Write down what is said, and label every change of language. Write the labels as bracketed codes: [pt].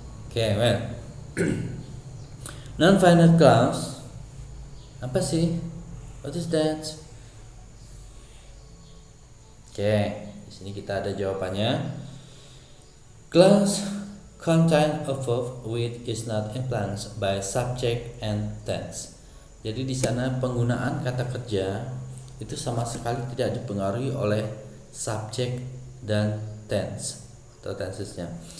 [en] Oke, well. Non-finite clause [id] apa sih? [en] What is that? [id] Oke, di sini kita ada jawabannya. [en] Clause contain a verb which is not influenced by subject and tense. [id] Jadi di sana penggunaan kata kerja itu sama sekali tidak dipengaruhi oleh subjek dan tense atau tensesnya.